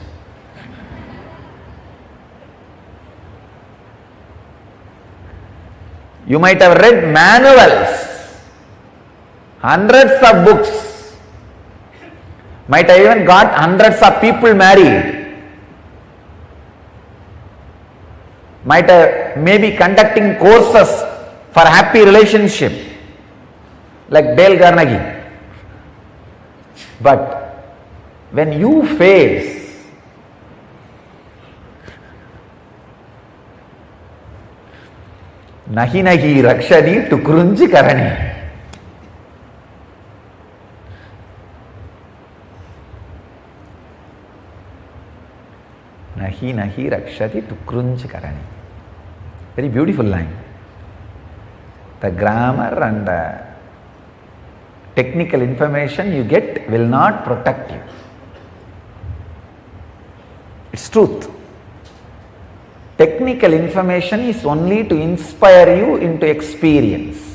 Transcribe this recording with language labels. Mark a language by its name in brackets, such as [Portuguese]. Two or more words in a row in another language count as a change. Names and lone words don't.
[English] You might have read manuals, hundreds of books, might have even got hundreds of people married. might maybe conducting courses for happy relationship, like Dale Carnegie. But when you face [Sanskrit] नहि नहि रक्षति डुकृञ् करणे, नहि नहि रक्षति डुकृञ् करणे. [English] Very beautiful line. The grammar and the technical information you get will not protect you. It's truth. Technical information is only to inspire you into experience.